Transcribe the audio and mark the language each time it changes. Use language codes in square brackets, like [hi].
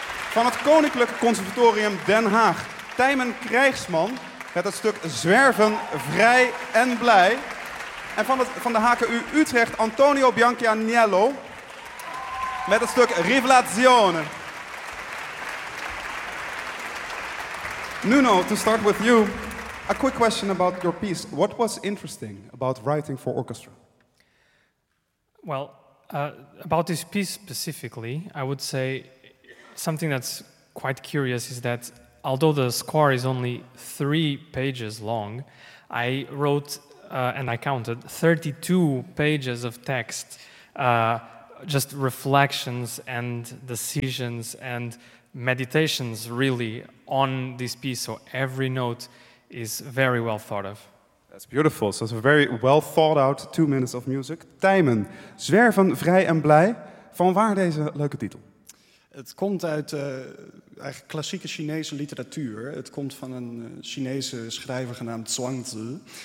[nl] Van het Koninklijk Conservatorium Den Haag, Tijmen Krijgsman, met het stuk Zwerven Vrij en Blij. En van de HKU Utrecht, Antonio Bianchianiello, met het stuk Rivelazione. [en] Nuno, to start with you, a quick question about your piece. What was interesting about writing for orchestra? Well, about this piece specifically, I would say something that's quite curious is that although the score is only 3 pages long, I wrote, and I counted, 32 pages of text, just reflections and decisions and meditations, really, on this piece. So every note is very well thought of. That's beautiful. So it's a very well thought out 2 minutes of music. [nl] Tijmen, Zwerven Vrij en Blij, van waar deze leuke titel? Het komt uit eigenlijk klassieke Chinese literatuur. Het komt van een Chinese schrijver genaamd Zhuang Zi.